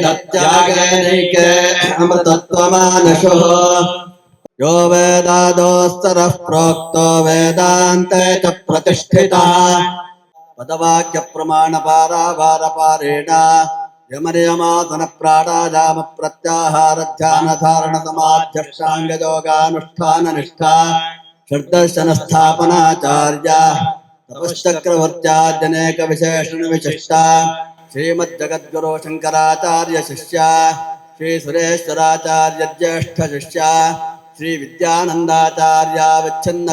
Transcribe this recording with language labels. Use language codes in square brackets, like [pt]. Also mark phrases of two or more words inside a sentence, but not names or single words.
[sa] ത്യാഗേനൈകേ അമൃതത്വമാനശോ യോ വേദാദോസ്തരഃ പ്രോക്തോ വേദാന്തേ ച പ്രതിഷ്ഠിതഃ പദവാക്യ പ്രമാണ പാരാവാരപാരേണ യമനിയമാസന പ്രാണായാമ പ്രത്യാഹാര ധ്യാന ധാരണ സമാധ്യഷ്ടാംഗ യോഗാനുഷ്ഠാന നിഷ്ഠ षड्दर्शनस्थापनाचार्या तपश्चक्रवर्त्याद्यनेक विशेषण विशिष्टा श्रीमज्जगद्गुरो शंकराचार्य शिष्या श्री सुरेश्वराचार्य ज्येष्ठ शिष्या श्री विद्यानंदाचार्य विच्छिन्न